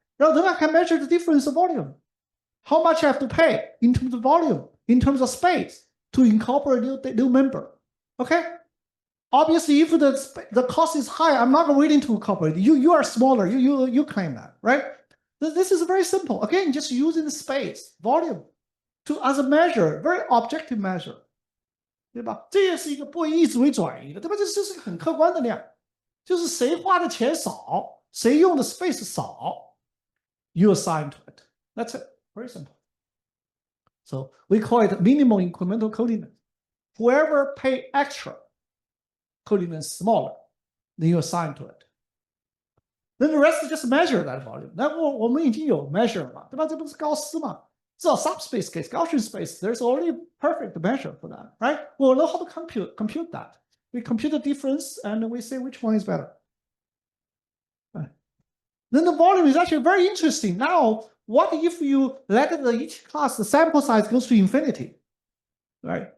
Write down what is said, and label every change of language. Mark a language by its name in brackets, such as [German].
[English] 然后 then I can measure the difference of volume. How much I have to pay in terms of volume, in terms of space to incorporate a new member, okay? Obviously, if the cost is high, I'm not willing to incorporate. You are smaller. You claim that, right? This is very simple. Again, just using the space, volume, to as a measure, very objective measure, 对吧？ [Chinese] 这也是一个不以此为转移的，对吧？这是很客观的量，就是谁花的钱少，谁用的 space 少 ， [English] you assign to it. That's it. Very simple. So we call it minimal incremental coordinates. Whoever pay extra. Coordinate smaller, then you assign to it. Then the rest is just measure that volume. [Chinese] 那我们已经有 measure 嘛，对吧？这不是高斯嘛？ [English] 至少 subspace case, Gaussian space, there's already perfect measure for that, right? We'll know how to compute that. We compute the difference and we say which one is better. Right. Then the volume is actually very interesting. Now, what if you let each class, the sample size goes to infinity, right?